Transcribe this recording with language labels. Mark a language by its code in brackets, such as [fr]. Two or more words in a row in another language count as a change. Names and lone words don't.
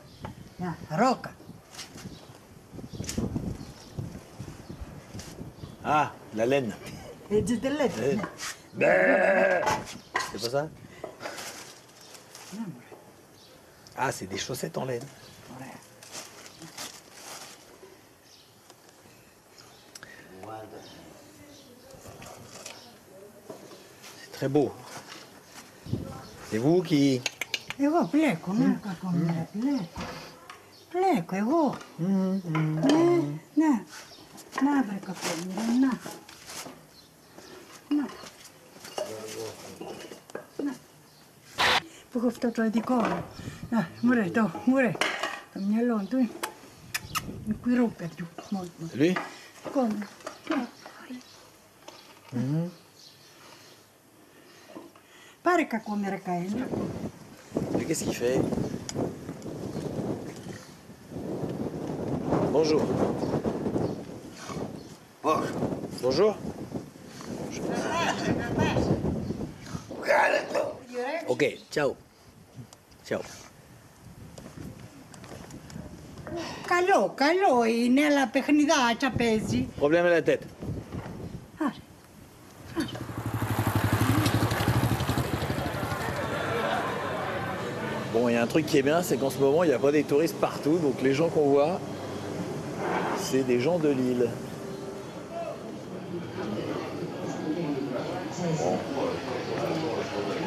[el] Να, ρόκα. [fr] Ah, la laine. [el] Έτσι δεν λέτε. [fr] C'est pas ça? Ah, c'est des chaussettes en laine. C'est très beau. C'est vous qui... [el] Εγώ πλέκω, να, κακομοίρα, πλέκω. Πλέκω, εγώ. Ναι, να βρε κακομοίρα, να. Που έχω αυτό το δικό μου. Να, μωρέ, το μυαλό του είναι μικρό παιδιού. [fr] Lui? [el] Δικό μου. Πάρε κακομοίρα καένα. [fr] Mais qu'est-ce qu'il fait? Bonjour. Bonjour. Ok, ciao. Ciao. [el] Καλό είναι, αλλά παιχνιδάκια παίζει. [fr] Problème à la tête. Bon, il y a un truc qui est bien, c'est qu'en ce moment, il n'y a pas des touristes partout, donc les gens qu'on voit, c'est des gens de l'île. Bon.